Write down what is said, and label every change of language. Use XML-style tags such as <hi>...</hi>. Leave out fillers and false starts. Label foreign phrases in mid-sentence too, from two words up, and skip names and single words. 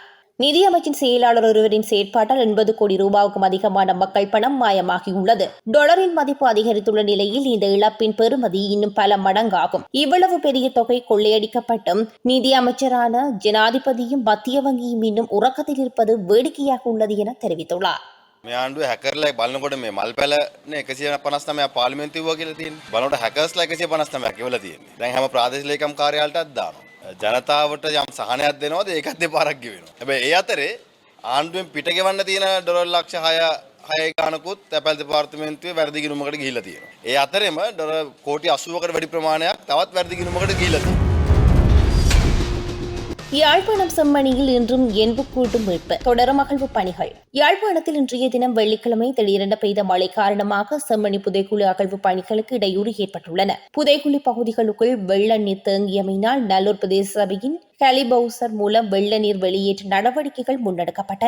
<ta>நிதியமைச்சின் செயலாளர் ஒருவரின் செயற்பாட்டால் 80 கோடி ரூபாவுக்கும் அதிகமான மக்கள் பணம் மாயமாகியுள்ளது. டாலரின் மதிப்பு அதிகரித்துள்ள நிலையில் இந்த இழப்பின் பெறுமதி இன்னும் பல மடங்காகும். இவ்வளவு பெரிய தொகை கொள்ளையடிக்கப்பட்டும் நிதி அமைச்சரான ஜனாதிபதியும் மத்திய வங்கியும் இன்னும் உறக்கத்தில் இருப்பது வேடிக்கையாக உள்ளது என தெரிவித்துள்ளார்.</ta> <si>මේ ආණ්ඩුව හැකර්ලා බලනකොට මේ මල් පැලනේ 159 පාර්ලිමේන්තුව කියලා තියෙන්නේ. බලනකොට හැකර්ස්ලා 159ක් කියලා තියෙන්නේ. දැන් හැම ප්‍රාදේශීය ලේකම් කාර්යාලයටත් දානවා. ජනතාවට යම් සහනයක් දෙනවද ඒකත් දෙපාරක් ගෙවෙනවා. හැබැයි ඒ අතරේ ආණ්ඩුවෙන් පිට ගෙවන්න තියෙන ඩොලර් ලක්ෂ 6 ගානකුත් තැපැල් දෙපාර්තමේන්තුවේ වැරදි ගිණුමකට ගිහිල්ලා තියෙනවා. ඒ අතරෙම ඩොලර් කෝටි 80කට වැඩි ප්‍රමාණයක් තවත් වැරදි ගිණුමකට ගිහිල්ලා තියෙනවා.</si> <ta>யாழ்ப்பாணம் செம்மணியில் இன்றும் எண்புக்கூட்டும் மீட்பு. தொடரும் அகழ்வு பணிகள். யாழ்ப்பாணத்தில் இன்றைய தினம் வெள்ளிக்கிழமை திடீரென பெய்த மழை காரணமாக செம்மணி புதைக்குழி அகழ்வு பணிகளுக்கு இடையூறு ஏற்பட்டுள்ளன. புதைக்குழி பகுதிகளுக்குள் வெள்ள நீர் தேங்கியமையினால் நல்லூர் பிரதேச சபையின் ஹெலிபவுசர் மூலம் வெள்ள நீர் வெளியேற்ற நடவடிக்கைகள் முன்னெடுக்கப்பட்டன.</ta>